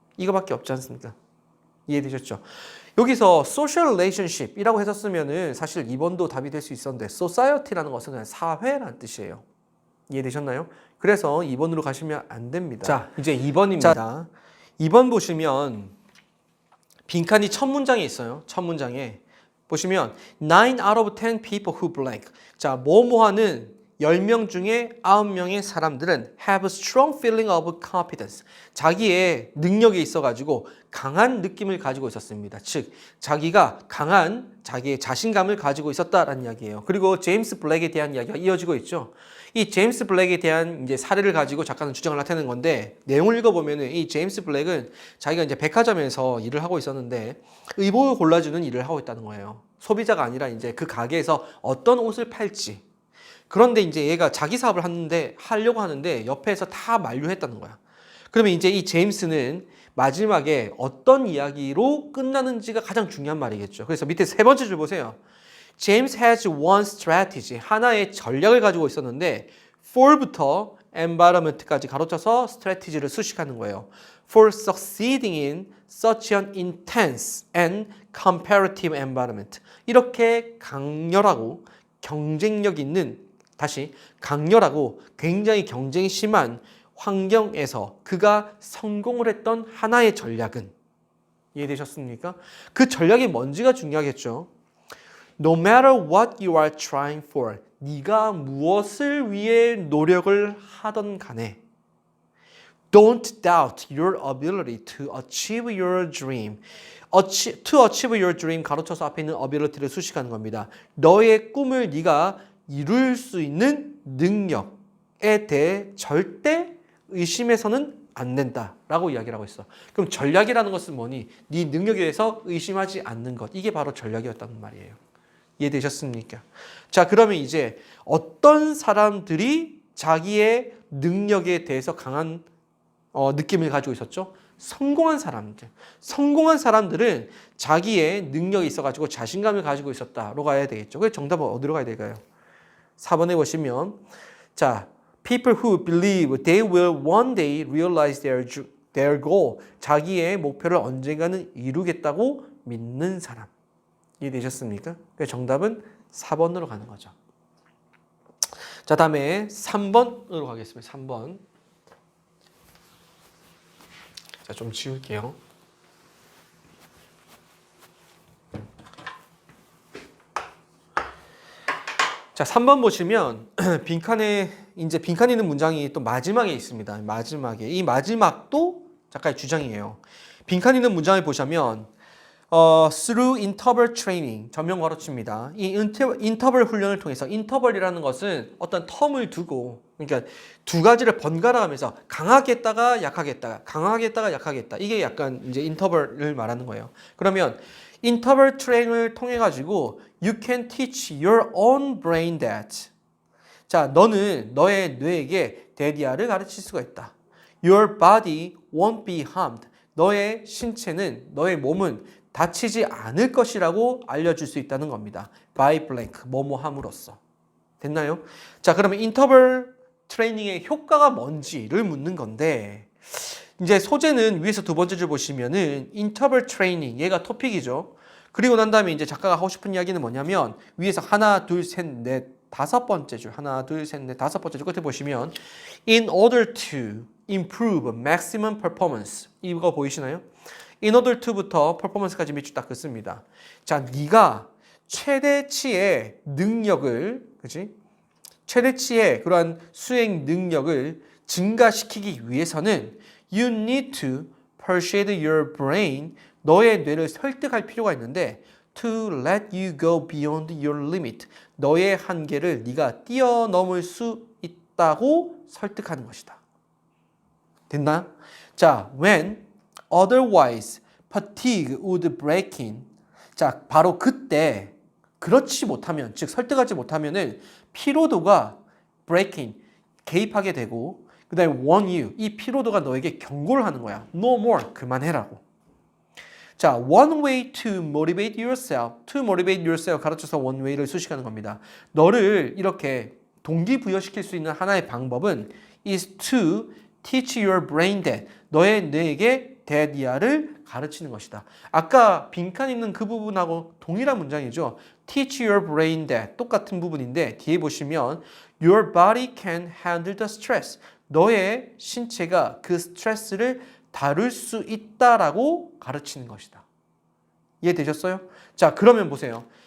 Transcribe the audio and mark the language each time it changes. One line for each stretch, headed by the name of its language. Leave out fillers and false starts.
Korean: 이거밖에 없지 않습니까? 이해되셨죠? 여기서 social relationship이라고 했었으면은 사실 2번도 답이 될 수 있었는데 society라는 것은 그냥 사회라는 뜻이에요. 이해되셨나요? 그래서 2번으로 가시면 안 됩니다. 자, 이제 2번입니다. 자, 2번 보시면 빈칸이 첫 문장에 있어요. 첫 문장에 보시면
English: 9 out of 10 people who blank.
Korean: 자, 뭐뭐하는 10명 중에 9명의 사람들은
English: have a strong feeling of confidence.
Korean: 자기의 능력에 있어가지고 강한 느낌을 가지고 있었습니다. 즉, 자기가 강한 자기의 자신감을 가지고 있었다라는 이야기예요. 그리고 제임스 블랙에 대한 이야기가 이어지고 있죠. 이 제임스 블랙에 대한 이제 사례를 가지고 작가는 주장을 나타내는 건데, 내용을 읽어보면은 이 제임스 블랙은 자기가 이제 백화점에서 일을 하고 있었는데 의복을 골라주는 일을 하고 있다는 거예요. 소비자가 아니라 이제 그 가게에서 어떤 옷을 팔지. 그런데 이제 얘가 자기 사업을 하려고 하는데 옆에서 다 만류했다는 거야. 그러면 이제 이 제임스는 마지막에 어떤 이야기로 끝나는지가 가장 중요한 말이겠죠. 그래서 밑에 세 번째 줄 보세요.
English: James has one strategy.
Korean: 하나의 전략을 가지고 있었는데 for부터 environment까지 가로쳐서 strategy를 수식하는 거예요.
English: For succeeding in such an intense and comparative environment.
Korean: 이렇게 강렬하고 경쟁력 있는, 다시 강렬하고 굉장히 경쟁이 심한 환경에서 그가 성공을 했던 하나의 전략은, 이해되셨습니까? 그 전략이 뭔지가 중요하겠죠.
English: No matter what you are trying for,
Korean: 네가 무엇을 위해 노력을 하던 간에
English: Don't doubt your ability to achieve your dream. To achieve your dream
Korean: 가로쳐서 앞에 있는 ability를 수식하는 겁니다. 너의 꿈을 네가 이룰 수 있는 능력에 대해 절대 의심해서는 안 된다라고 이야기를 하고 있어. 그럼 전략이라는 것은 뭐니? 네 능력에 대해서 의심하지 않는 것. 이게 바로 전략이었다는 말이에요. 이해되셨습니까? 자, 그러면 이제 어떤 사람들이 자기의 능력에 대해서 강한 느낌을 가지고 있었죠? 성공한 사람들. 성공한 사람들은 자기의 능력이 있어가지고 자신감을 가지고 있었다로 가야 되겠죠. 그래서 정답은 어디로 가야 될까요? 4번에 보시면, 자,
English: people who believe they will one day realize their goal.
Korean: 자기의 목표를 언젠가는 이루겠다고 믿는 사람. 이해되셨습니까? 그래서 정답은 4번으로 가는 거죠. 자, 다음에 3번으로 가겠습니다. 3번. 자, 좀 지울게요. 자, 3번 보시면 빈칸에 있는 문장이 또 마지막에 있습니다. 마지막에. 이 마지막도 작가의 주장이에요. 빈칸에 있는 문장을 보시면
English: through interval training,
Korean: 전면 괄호치입니다. 이 인터벌 훈련을 통해서, 인터벌이라는 것은 어떤 텀을 두고, 그러니까 두 가지를 번갈아 가면서 강하게 했다가 약하게 했다가, 강하게 했다가 약하게 했다. 이게 약간 이제 인터벌을 말하는 거예요. 그러면 인터벌 트레이닝을 통해 가지고
English: you can teach your own brain that.
Korean: 자, 너는 너의 뇌에게 대디아를 가르칠 수가 있다.
English: Your body won't be harmed.
Korean: 너의 신체는, 너의 몸은 다치지 않을 것이라고 알려줄 수 있다는 겁니다.
English: by blank,
Korean: 뭐뭐 함으로써. 됐나요? 자, 그러면 인터벌 트레이닝의 효과가 뭔지를 묻는 건데, 이제 소재는 위에서 두 번째 줄 보시면은 인터벌 트레이닝, 얘가 토픽이죠. 그리고 난 다음에 이제 작가가 하고 싶은 이야기는 뭐냐면, 위에서 하나, 둘, 셋, 넷, 다섯 번째 줄, 하나, 둘, 셋, 넷, 다섯 번째 줄 끝에 보시면
English: in order to improve maximum performance,
Korean: 이거 보이시나요? in order to부터 performance까지 밑줄 딱 긋습니다. 자, 네가 최대치의 능력을, 그렇지? 최대치의 그러한 수행 능력을 증가시키기 위해서는
English: you need to persuade your brain,
Korean: 너의 뇌를 설득할 필요가 있는데
English: to let you go beyond your limit,
Korean: 너의 한계를 네가 뛰어넘을 수 있다고 설득하는 것이다. 됐나?
English: 자, when otherwise fatigue would break in.
Korean: 자, 바로 그때 그렇지 못하면, 즉 설득하지 못하면은 피로도가
English: break in,
Korean: 개입하게 되고, 그 다음에
English: warn you,
Korean: 이 피로도가 너에게 경고를 하는 거야.
English: No more,
Korean: 그만해라고.
English: 자, one way to motivate yourself 가르쳐서 one way를
Korean: 수식하는 겁니다. 너를 이렇게 동기부여시킬 수 있는 하나의 방법은
English: is to teach your brain that,
Korean: 너의 뇌에게 대디아를 가르치는 것이다. 아까 빈칸 있는 그 부분하고 동일한 문장이죠.
English: teach your brain that,
Korean: 똑같은 부분인데 뒤에 보시면
English: your body can handle the stress,
Korean: 너의 신체가 그 스트레스를 다룰 수 있다라고 가르치는 것이다. 이해되셨어요? 자, 그러면 보세요.